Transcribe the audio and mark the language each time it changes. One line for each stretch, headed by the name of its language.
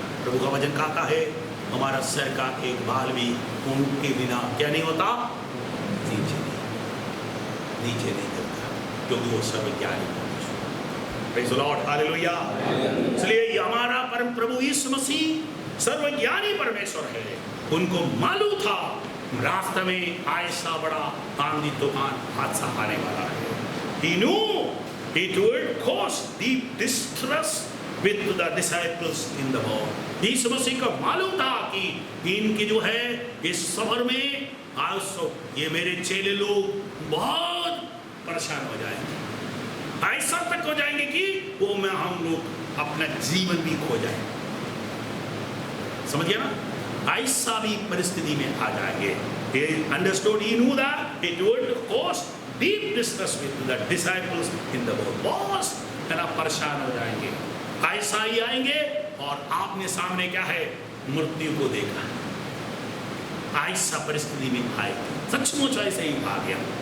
Hindi: प्रभु का वचन कहता है, हमारा सर का एक बाल भी उनके बिना क्या नहीं होता, नीचे नहीं करता, क्योंकि वो सर्वज्ञानी है।
English: praise the Lord,
Hindi: hallelujah. इसलिए हमारा परम प्रभु यीशु मसीह सर्वज्ञानी परमेश्वर है। उनको मालूम था रास्ते में ऐसा बड़ा आंधी तूफान हादसा आने वाला है।
English: He knew it would cause deep distress with the disciples in the boat।
Hindi: यीशु मसीह को मालूम था कि इनके जो है इस सफर में आज ये मेरे चेले लोग बहुत परेशान हो जाएंगे, ऐसा तक हो जाएंगे कि वो में हम लोग अपना जीवन भी खो जाएंगे। समझ गया ना, ऐसा भी परिस्थिति में आ जाएंगे।
English: He understood, he knew that it would cause deep distress with the disciples in the boat।
Hindi: बहुत है ना, परेशान हो जाएंगे, ऐसा ही आएंगे। और आपने सामने क्या है, मृत्यु को देखा, ऐसा परिस्थिति में आए, सचमुच ऐसे ही आ गया।